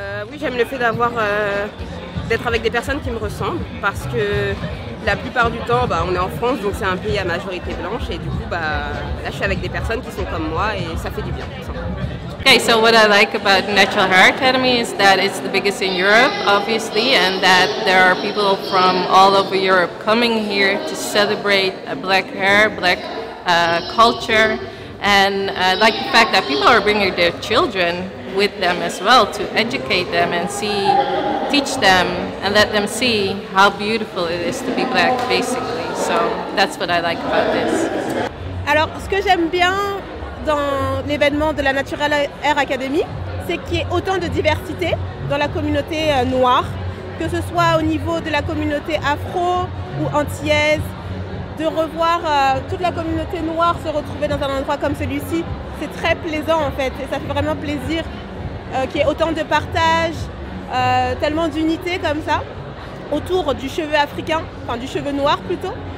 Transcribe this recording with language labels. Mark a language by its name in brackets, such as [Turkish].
[French] Oui, j'aime le fait d'être avec des personnes qui me ressemblent, parce que la plupart du temps, on est en France, donc c'est un pays à majorité blanche, et du coup, là, je suis avec des personnes qui sont comme moi, et ça fait du bien. [English] Okay, so what I like about Natural Hair Academy is that it's the biggest in Europe, obviously, and that there are people from all over Europe coming here to celebrate black hair, black culture, and I like the fact that people are bringing their children with them as well to educate them and teach them and let them see how beautiful it is to be black, basically. So that's what I like about this. [French] Alors, ce que j'aime bien dans l'événement de la Natural Hair Academy, c'est qu'il y ait autant de diversité dans la communauté noire, que ce soit au niveau de la communauté afro ou antillaise, de revoir toute la communauté noire se retrouver dans un endroit comme celui-ci, c'est très plaisant en fait, et ça fait vraiment plaisir qu'il y ait autant de partage, tellement d'unité comme ça, autour du cheveu africain, enfin du cheveu noir plutôt.